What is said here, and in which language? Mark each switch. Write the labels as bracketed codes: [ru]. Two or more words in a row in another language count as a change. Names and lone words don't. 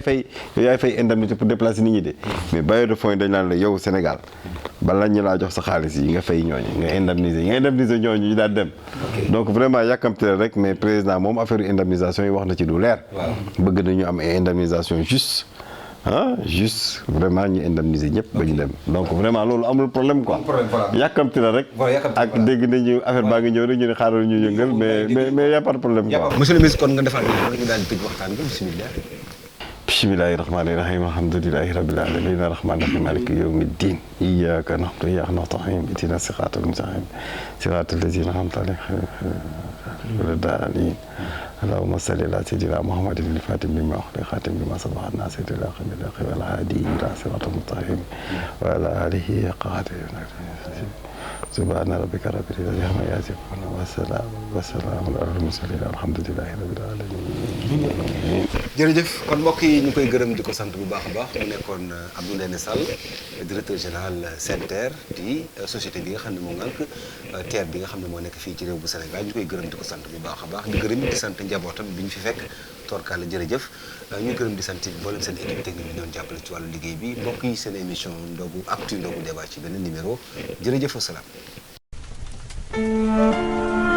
[wo] fay [fr] indemnité pour déplacer [wo] nit ñi de mais [fr] bailleurs de fonds [wo] yi dañ naan la yow Sénégal bala ñu laa jox sa xaalis yi nga fay ñooñu nga indemniser ñooñu ñu daal dem [fr] donc vraiment [wo] yàkkamte la rek mais président moom [fr] affaire indemnisation [wo] yi wax na ci du leer bëgg nañu am [fr] indemnisation juste juste vraiment [wo] ñu indemniser ñëpp ba ñu dem [fr] donc vraiment [wo] loolu amul [fr] problème quoi [wo] yàkkamti la rek ak dégg nañu affaire baa ngi ñëw rek ñu ne xaaral ñu yëngal [fr] mais y a pas de problème quoi. monsieur le ministre [wo] kon nga defaat ñu daal di tëj waxtaan bi bismillah. [ar] بسم الله الرحمن الرحيم الحمد لله رب العالمين الرحمن الرحيم مالك يوم الدين إياك نعبد وإياك نستعين اهدنا الصراط المستقيم صراط الذين أنعمت عليهم اللهم صل على سيدنا محمد الفاتح بما أغلق خاتم بما سبق الناصر بالحق بالحق والهادي إلى صراط المستقيم وعلى آله قدره سبحان ربك رب العزة عما يصفون وسلام على المرسلين الحمد لله رب العالمين. [wo] jërëjëf kon mbokk yi ñu koy gërëm di ko sant bu baax a baax mu nekkoon Abdou Ndéné Sall [fr] directeur général [wo] SENTER di société bi nga xam ne moo ngànk TER bi nga xam ne moo nekk fii ci réew bu Sénégal ñu koy gërëm di ko sant bu baax a baax di gërëm di sant njabootam bi ñu fi fekk torkaale jërëjëf ñu gërëm di sant mboolem seen [fr] équipe technique [wo] bi ñoon jàppale ci wàllu liggéey bi mbokk yi seen émission ndogu actu ndogu débat ci beneen numéro jërëjëf wasalaam.